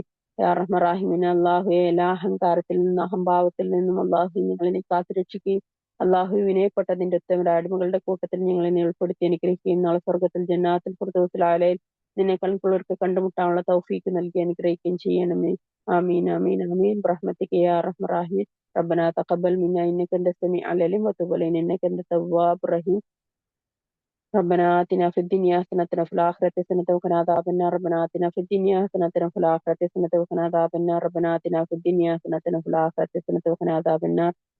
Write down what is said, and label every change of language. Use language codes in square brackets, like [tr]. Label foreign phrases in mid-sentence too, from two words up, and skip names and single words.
[ml] യാ റഹ്മാൻ അള്ളാഹുവെ, എല്ലാ അഹങ്കാരത്തിൽ നിന്നും അഹംഭാവത്തിൽ നിന്നും അള്ളാഹു ഞങ്ങളെ നീ കാത്തുരക്ഷിക്കുകയും അള്ളാഹു വിനയപ്പെട്ട നിന്റെ ഉത്തമരുടെ അടിമകളുടെ കൂട്ടത്തിൽ ഞങ്ങളെ നീ ഉൾപ്പെടുത്തി അനുഗ്രഹിക്കുകയും നാളെ സ്വർഗത്തിൽ ജന്നാത്തിൽ ഫിർദൗസിൽ ആലയിൽ നിന്നെ കൺകുളിർക്ക് കണ്ടുമുട്ടാനുള്ള തൗഫീക്ക് നൽകി അനുഗ്രഹിക്കുകയും ചെയ്യണമേ. [ar] آمين آمين آمين برحمتك يا ارحم الراحمين. ربنا تقبل منا انك انت السميع العليم وتب علينا انك انت التواب الرحيم. ربنا آتنا في الدنيا حسنة وفي الآخرة حسنة وقنا عذاب النار. ربنا آتنا في الدنيا حسنة وفي الآخرة حسنة وقنا عذاب النار. ربنا آتنا في الدنيا حسنة وفي الآخرة حسنة وقنا عذاب النار.